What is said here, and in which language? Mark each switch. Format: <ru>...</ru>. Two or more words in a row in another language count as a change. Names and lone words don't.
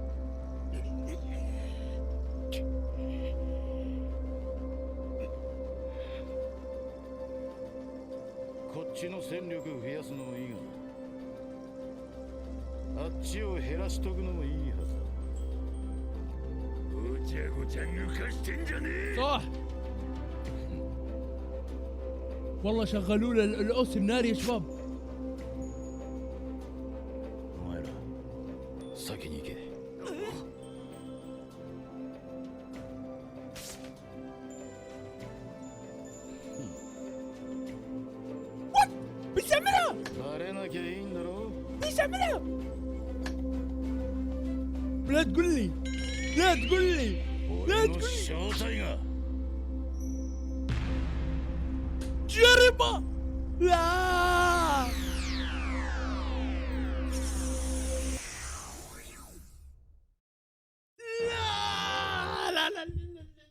<ja>こっちの戦力増やすのもいいが、あっちを減らしとくのもいいはずだ。ごちゃごちゃ抜かしてんじゃねえ。</ja> <ar>صح. والله شغلوا له الأس الناري يا شباب.</ar> <ja>お前ら先に行け。</ja> <ar>بيسمنها</ar> <ja>バレなきゃいいんだろ。</ja> <ar>بيسمنها. لا تقول لي لا تقول لي لا</ar> <ja>俺の</ja> <ar>تقول لي</ar> <ja>正体が。</ja> <ar>جربة. لا لا لا لا.</ar>